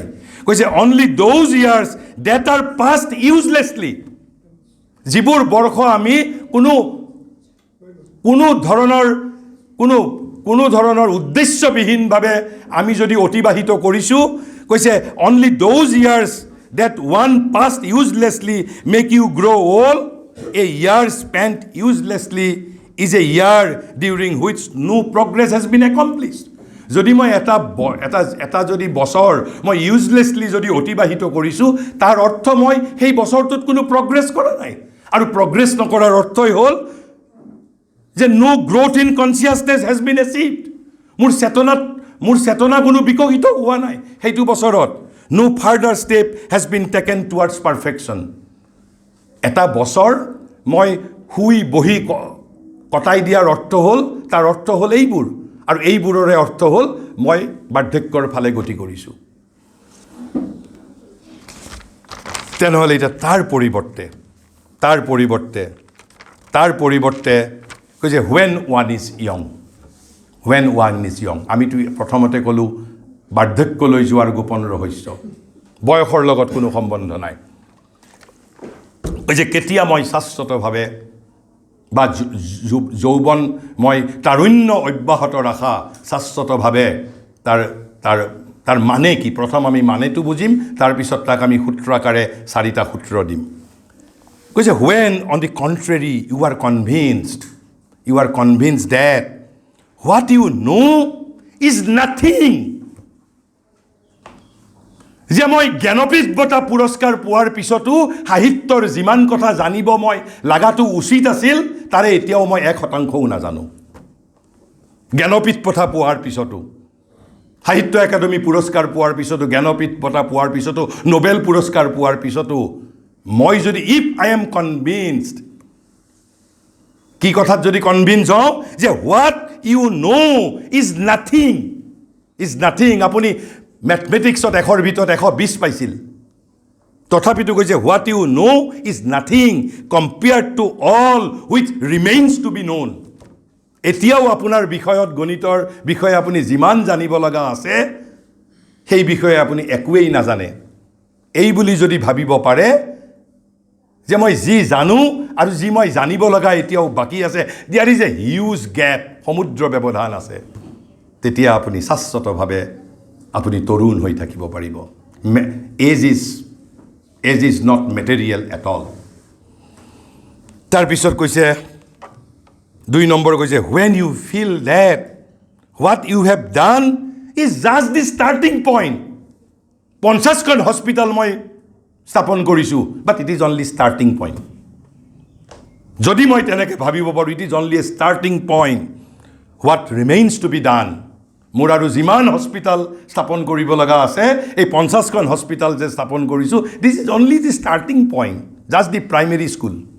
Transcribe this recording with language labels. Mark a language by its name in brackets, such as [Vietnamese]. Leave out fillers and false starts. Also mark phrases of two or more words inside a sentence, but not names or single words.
[English] কৈছে only those years that are passed uselessly. [Assamese] যিবোৰ বৰ্ষ আমি কোনো ধৰণৰ উদ্দেশ্যবিহীনভাৱে আমি যদি অতিবাহিত কৰিছোঁ, কৈছে [English] only those years that one passed uselessly make you grow old. A year spent uselessly is a year during which no progress has been accomplished. [Assamese] যদি মই এটা যদি বছৰ মই ইউজলেছলি যদি অতিবাহিত কৰিছোঁ, তাৰ অৰ্থ মই সেই বছৰটোত কোনো প্ৰগ্ৰেছ কৰা নাই. আৰু প্ৰগ্ৰেছ নকৰাৰ অৰ্থই হ'ল যে [English] no growth in consciousness has been achieved. [Assamese] মোৰ চেতনা কোনো বিকশিত হোৱা নাই সেইটো বছৰত. [English] No further step has been taken towards perfection. [Assamese] এটা বছৰ মই শুই বহি কটাই দিয়াৰ অৰ্থ হ'ল, তাৰ অৰ্থ হ'ল এইবোৰ, আৰু এইবোৰৰে অৰ্থ হ'ল মই বাৰ্ধক্যৰ ফালে গতি কৰিছোঁ. তেনেহ'লে এতিয়া তাৰ পৰিৱৰ্তে কৈছে [English] when one is young. [Assamese] আমিতো প্ৰথমতে ক'লোঁ বাৰ্ধক্যলৈ যোৱাৰ গোপন ৰহস্য, বয়সৰ লগত কোনো সম্বন্ধ নাই. যে কেতিয়া মই শাশ্বতভাৱে বা যৌৱন মই তাৰুণ্য অব্যাহত ৰাখা শাশ্বতভাৱে তাৰ মানে কি? প্ৰথম আমি মানেটো বুজিম, তাৰপিছত তাক আমি সূত্ৰ আকাৰে 4টা সূত্ৰ দিম. [English] কৈছে when on the contrary you are convinced that what you know is nothing. [Assamese] যে মই জ্ঞানপীঠ বঁটা পুৰস্কাৰ পোৱাৰ পিছতো সাহিত্যৰ যিমান কথা জানিব মই লাগাটো উচিত আছিল, তাৰে এতিয়াও মই 1%ও নাজানো. জ্ঞানপীঠ বঁটা পোৱাৰ পিছতো, সাহিত্য একাডেমী পুৰস্কাৰ পোৱাৰ পিছতো, জ্ঞানপীঠ বঁটা পোৱাৰ পিছতো, নোবেল পুৰস্কাৰ পোৱাৰ পিছতো মই যদি [English] if I am convinced, [Assamese] কি কথাত যদি কনভিন্স হওঁ যে [English] what you know is nothing. [Assamese] আপুনি মেথমেটিক্সত 100ৰ ভিতৰত 120 পাইছিল, তথাপিতো কৈছে [English] what you know is nothing compared to all which remains to be known. [Assamese] এতিয়াও আপোনাৰ বিষয়ত, গণিতৰ বিষয়ে আপুনি যিমান জানিব লগা আছে, সেই বিষয়ে আপুনি একোৱেই নাজানে. এই বুলি যদি ভাবিব পাৰে যে মই যি জানো আৰু যি মই জানিব লগা এতিয়াও বাকী আছে, [English] there is a huge gap, [Assamese] সমুদ্ৰ ব্যৱধান আছে, তেতিয়া আপুনি শাশ্বতভাৱে আপুনি তৰুণ হৈ থাকিব পাৰিব. [English] age is not material at all. [Assamese] তাৰপিছত কৈছে 2 নম্বৰ কৈছে [English] when you feel that what you have done is just the starting point. [Assamese] 50খন হস্পিটেল মই স্থাপন কৰিছোঁ, [English] but it is only starting point. [Assamese] যদি মই তেনেকৈ ভাবিব পাৰোঁ, [English] it is only a starting point. what remains to be done, [Assamese] মোৰ আৰু যিমান হস্পিটেল স্থাপন কৰিব লগা আছে, এই 50খন হস্পিটেল যে স্থাপন কৰিছোঁ, [English] this is only the starting point, just the primary school.